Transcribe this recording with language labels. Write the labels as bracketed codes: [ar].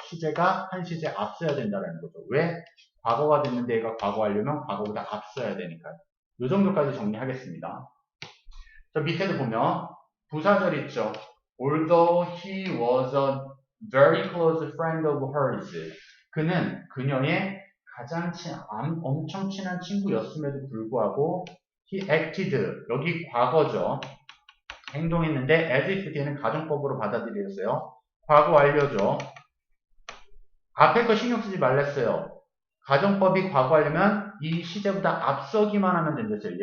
[ko] 시제가 한 시제 앞서야 된다는 거죠. 왜? 과거가 됐는데 얘가 과거 하려면 과거보다 앞서야 되니까요. 이 정도까지 정리하겠습니다. 저 밑에도 보면 부사절 있죠. [en] Although he was a very close friend of hers. [ko] 그는 그녀의 가장 엄청 친한 친구였음에도 불구하고 [en] he acted. [ko] 여기 과거죠. 행동했는데 as if 뒤에는 가정법으로 받아들였어요. 과거 완료죠. 앞에 거 신경 쓰지 말랬어요. 가정법이 과거하려면 이 시제보다 앞서기만 하면 된댔어요.